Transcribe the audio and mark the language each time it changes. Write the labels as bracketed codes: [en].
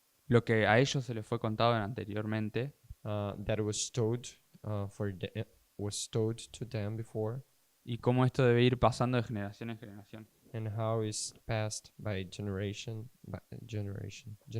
[es] lo que a ellos se les fue contado anteriormente, [en] that was told was told to them before, [es] y cómo esto debe ir pasando de generación en generación. [en] and how is passed by generation to generation.